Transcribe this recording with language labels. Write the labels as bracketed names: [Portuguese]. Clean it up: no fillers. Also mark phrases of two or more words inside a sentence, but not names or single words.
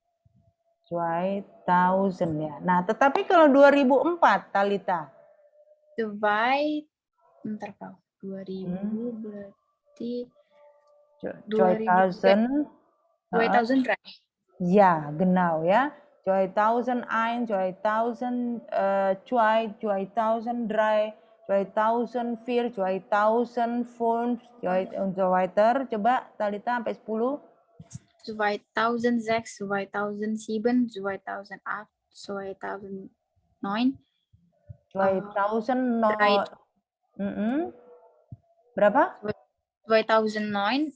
[Indonesian] 2000 ya. Nah, tetapi kalau 2004, Talita. Bentar, Bro. 2000 berarti 2000. 2000 right? Ya, genau ya. 2001, 2000, 2003, 2004, 2005, [German] und so weiter. [Indonesian] Coba Talita sampai 10. 2006, 2007, 2008, 2009. 2000 no, Right. berapa? 2009.